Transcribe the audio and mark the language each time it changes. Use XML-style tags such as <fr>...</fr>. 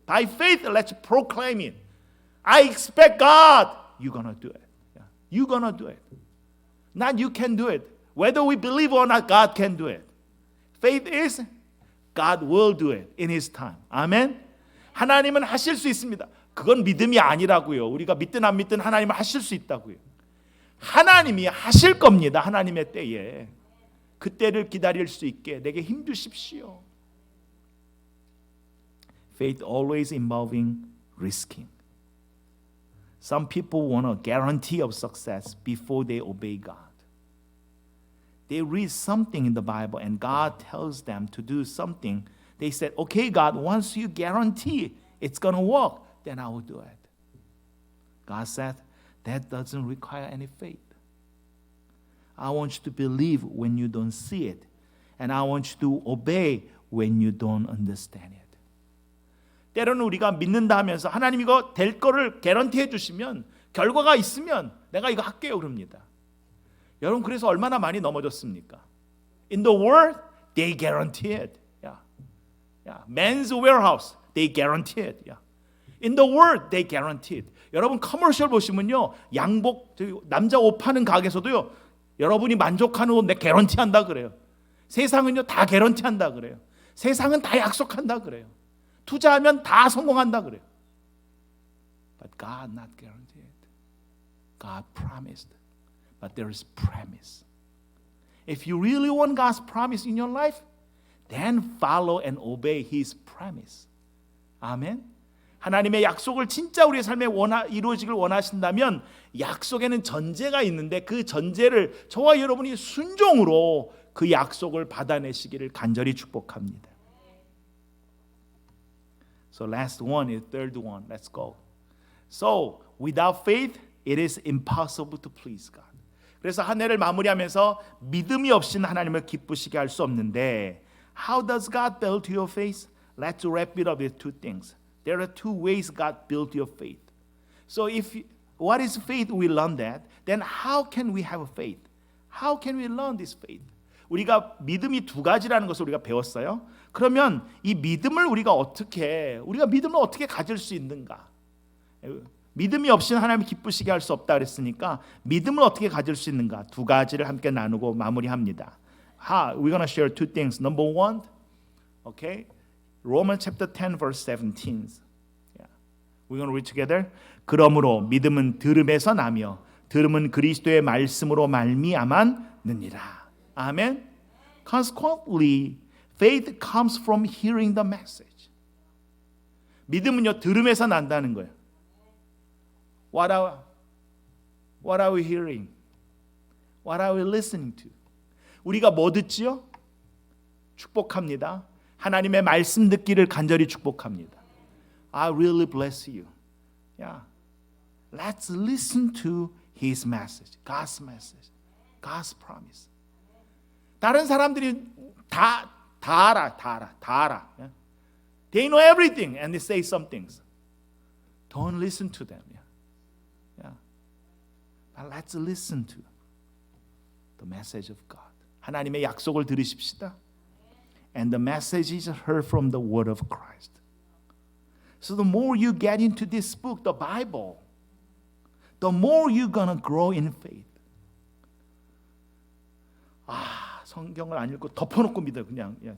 <en>By faith, let's proclaim it. I expect God. You're gonna do it. Yeah. You're gonna do it. Not you can do it. Whether we believe or not, God can do it. Faith is God will do it in His time.</en> <ko>아멘. 하나님은 하실 수 있습니다. 그건 믿음이 아니라고요. 우리가 믿든 안 믿든 하나님은 하실 수 있다고요. 하나님이 하실 겁니다. 하나님의 때에. 그때를 기다릴 수 있게 내게 힘 주십시오.</ko> <en>Faith always involving risking. Some people want a guarantee of success before they obey God. They read something in the Bible and God tells them to do something. They said, okay, God, once you guarantee it's going to work, then I will do it. God said, that doesn't require any faith. I want you to believe when you don't see it. And I want you to obey when you don't understand it.</en> <ko>때로는 우리가 믿는다 하면서 하나님 이거 될 거를 개런티해 주시면 결과가 있으면 내가 이거 할게요 그럽니다. 여러분 그래서 얼마나 많이 넘어졌습니까?</ko> <en>In the world, they guarantee it. Yeah. Yeah. Men's warehouse, they guarantee it. Yeah. In the world, they guarantee it.</en> <ko>여러분 커머셜 보시면요. 양복, 남자 옷 파는 가게에서도요. 여러분이 만족하는 옷 내 개런티 한다 그래요. 세상은요 다 개런티 한다 그래요. 세상은 다 약속한다 그래요. 투자하면 다 성공한다 그래요.</ko> <en>But God not guaranteed. God promised. But there is promise. If you really want God's promise in your life, then follow and obey His promise.</en> <ko>아멘. 하나님의 약속을 진짜 우리의 삶에 이루어지길 원하신다면 약속에는 전제가 있는데 그 전제를 저와 여러분이 순종으로 그 약속을 받아내시기를 간절히 축복합니다.</ko> <en>So last one is third one. Let's go. So without faith, it is impossible to please God.</en> <ko>그래서 한 해를 마무리하면서 믿음이 없이는 하나님을 기쁘시게 할 수 없는데</ko> <en>How does God build your faith? Let's wrap it up with two things. There are two ways God built your faith. So what is faith? We learn that. Then how can we have faith? How can we learn this faith?</en> <ko>우리가 믿음이 두 가지라는 것을 우리가 배웠어요. 그러면 이 믿음을 우리가 믿음을 어떻게 가질 수 있는가? 믿음이 없이는 하나님을 기쁘시게 할 수 없다 그랬으니까 믿음을 어떻게 가질 수 있는가? 두 가지를 함께 나누고 마무리합니다.</ko> <en>We're going to share two things. Number one, okay, Romans chapter 10 verse 17. Yeah. We're going to read together.</en> <ko>그러므로 믿음은 들음에서 나며 들음은 그리스도의 말씀으로 말미암았느니라. 아멘.</ko> <en>Consequently, faith comes from hearing the message.</en> <ko>믿음은요 들음에서 난다는 거예요.</ko> <en>What are we hearing? What are we listening to?</en> <ko>우리가 뭐 듣지요? 축복합니다. 하나님의 말씀 듣기를 간절히 축복합니다.</ko> <en>I really bless you. Yeah. Let's listen to His message, God's message, God's promise.</en> <ko>다른 사람들이 다 알아. Yeah?</ko> <en>They know everything and they say some things. Don't listen to them. Yeah. But let's listen to the message of God.</en> <ko>하나님의 약속을 들으십시다.</ko> <en>And the message is heard from the word of Christ. So the more you get into this book, the Bible, the more you're gonna grow in faith.</en> <ko>성경을 안 읽고 덮어놓고 믿어 그냥.</ko>